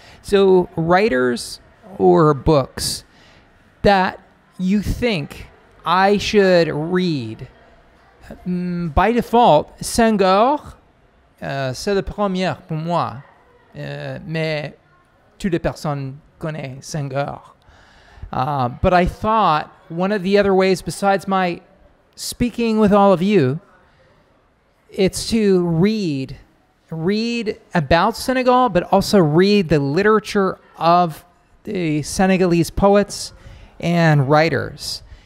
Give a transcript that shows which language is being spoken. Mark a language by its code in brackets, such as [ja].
[en] So, writers or books that you think I should read. By default, [fr] Senghor, c'est le premier pour moi. Mais toutes les personnes connaissent Senghor. [en] But I thought one of the other ways, besides my speaking with all of you, it's to read about Senegal, but also read the literature of the Senegalese poets and writers.